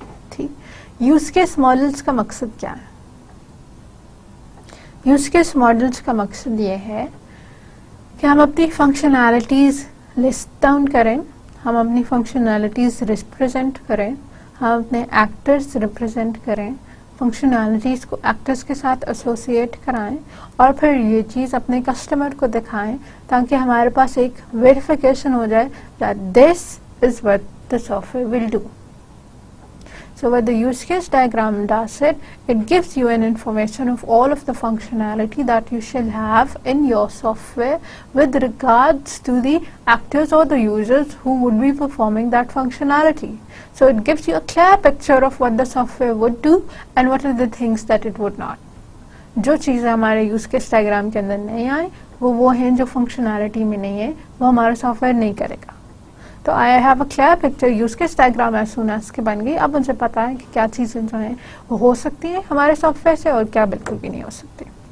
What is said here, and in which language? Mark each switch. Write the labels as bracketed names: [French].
[Urdu] ٹھیک, use case models کا مقصد کیا ہے؟ یوز کیس ماڈلس کا مقصد یہ ہے کہ ہم اپنی فنکشنالٹیز لسٹ ڈاؤن کریں, ہم اپنی فنکشنالٹیز ریپرزینٹ کریں, ہم اپنے ایکٹرز ریپرزینٹ کریں, فنکشنالٹیز کو ایکٹرز کے ساتھ ایسوسیٹ کرائیں, اور پھر یہ چیز اپنے کسٹمر کو دکھائیں تاکہ ہمارے پاس ایک ویریفیکیشن ہو جائے [English] that this is what the software will do. So what the use case diagram does it gives you an information of all of the functionality that you shall have in your software with regards to the actors or the users who would be performing that functionality. So it gives you a clear picture of what the software would do and what are the things that it would not. [Urdu] جو چیزیں ہمارے use case diagram کے اندر نہیں آئیں وہ ہیں جو functionality میں نہیں ہے, وہ ہمارا سافٹ ویئر نہیں کرے گا. تو [English] I have a clear picture, [Urdu] use case diagram as soon as کے بن گئی. اب مجھے پتا ہے کہ کیا چیزیں جو ہیں وہ ہو سکتی ہیں ہمارے سافٹ ویئر سے اور کیا بالکل بھی نہیں ہو سکتی.